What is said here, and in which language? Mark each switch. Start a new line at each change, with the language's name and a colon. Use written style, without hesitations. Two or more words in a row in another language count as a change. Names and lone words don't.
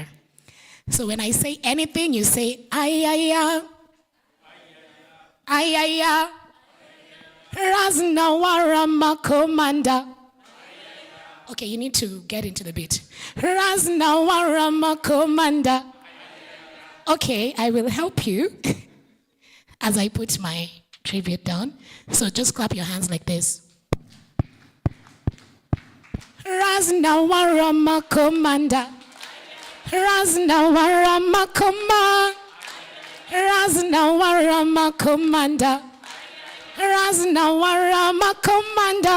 English: So when I say anything, you say, ay, Rasna Warah Makomanda. Okay, you need to get into the beat. Rasna Warah Makomanda. Okay, I will help you as I put my tribute down. So just clap your hands like this. Rasna Warah Makomanda. Rasna Warah Makoma. Rasna Warah Makomanda. Rasna Warah Makomanda.